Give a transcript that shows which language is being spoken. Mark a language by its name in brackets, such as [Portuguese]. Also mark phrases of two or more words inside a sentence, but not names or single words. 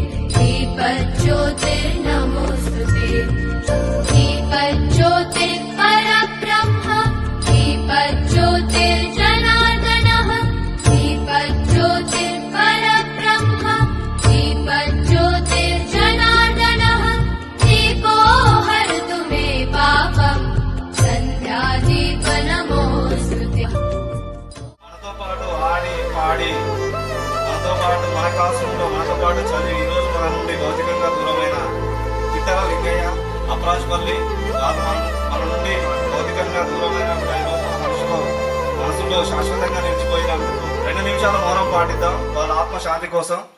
[Sanskrit] दीपज्योतिर्नमोऽस्तु ते दीपज्योतिर्परब्रह्म दीपज्योतिर्जनार्दनः दीपज्योतिर्परब्रह्म दीपज्योतिर्जनार्दनः दीपो हरतु मे पापम् सन्ध्यादीपनमोऽस्तु ते [Telugu] మనతో పాటు ఆడి పాడి మనతో పాటు మన క్లాసులో మనతో పాటు చదివి ఈ రోజు మన నుండి భౌతికంగా దూరమైన ఇతర లింగయ్య అప్రాజ్పల్లి మన నుండి భౌతికంగా దూరమైన కూడా ఈ రోజు మనసులో శాశ్వతంగా నిలిచిపోయినందుకు 2 నిమిషాల మౌనం పాటిద్దాం వాళ్ళ ఆత్మ శాంతి కోసం.